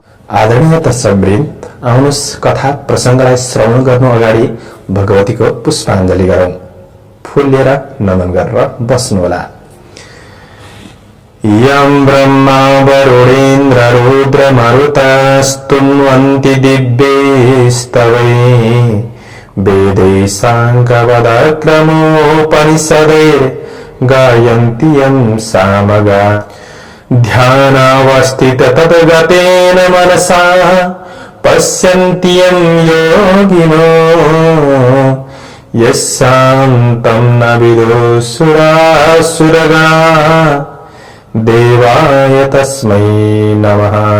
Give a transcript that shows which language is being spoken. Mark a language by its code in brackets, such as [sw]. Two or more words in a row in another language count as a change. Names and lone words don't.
[ne] आदरणीय दर्शकवृन्द, आउनुहोस् कथा प्रसङ्गलाई श्रवण गर्नु अगाडि भगवतीको पुष्पाञ्जली गरौं। फूल लिएर नमन गरेर बस्नुहोला। [sa] यं ब्रह्मा वरुणेन्द्र रुद्र मरुतस्तुन्वन्ति दिव्यैस्तवै वेदै साङ्गवदक्रमोपनिषदे गायन्ति यं सामगा ध्यानावस्थित तद्गतेन मनसा पश्यन्ति यं योगिनो यस्यान्तं न विदुषुरासुरगा देवाय तस्मै नमः।